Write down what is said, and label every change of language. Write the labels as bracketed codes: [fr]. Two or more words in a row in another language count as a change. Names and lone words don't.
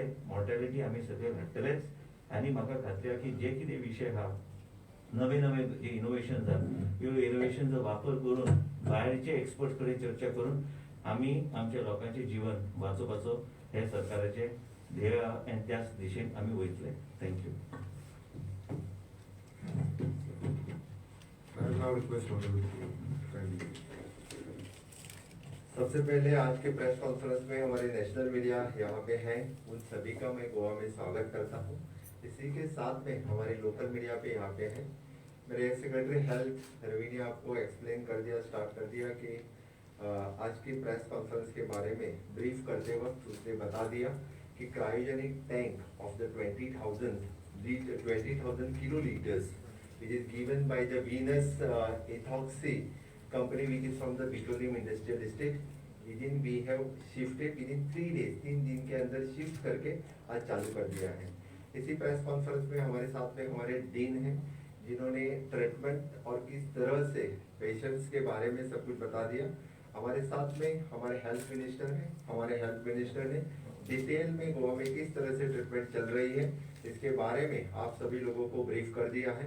[kok] मॉर्टॅलिटी आमी सकयल हाडटलेच. आनी म्हाका खात्री आहा की जे कितें विशय आहा नवे नवे जे इनोव्हेशन्स आहा ह्यो इनोव्हेशनचो वापर करून भायरचे एक्सपर्ट्स कडेन चर्चा करून आमी आमच्या लोकांचें जीवन वाचोवपाचो हे सरकाराचे ध्येय आनी त्याच दिशेन आमी वयतले. [en] thank you. [hi] सबसे पहले आज के [en] press conference [hi] में हमारे [en] national media [hi] यहाँ पे हैं, उन सभी का मैं गोवा में स्वागत करता हूँ. इसी के साथ में हमारे [en] local media [hi] पे यहाँ पे हैं. मेरे [en] secretary health [hi] रवि ने आपको एक्सप्लेन कर दिया, स्टार्ट कर दिया कि आज की [en] press conference [hi] के बारे में ब्रीफ करते वक्त उसने बता दिया कि [en] cryogenic tank of the 20,000 kiloliters which is given by the Venus Ethoxy company which is from the petroleum industrial estate, within we have shifted within 3 days, [hi] 3 दिन के अंदर शिफ्ट करके आज चालू कर दिया है। इसी प्रेस कॉन्फ्रेंस में हमारे साथ में हमारे डीन हैं जिन्होंने ट्रीटमेंट और किस तरह से पेशेंट्स के बारे में सब कुछ बता दिया। हमारे साथ में हमारे [en] health minister [hi] हैं, हमारे [en] health minister [hi] ने डिटेल में गोवा में किस तरह से ट्रीटमेंट चल रही है इसके बारे में आप सभी लोगों को ब्रीफ कर दिया है।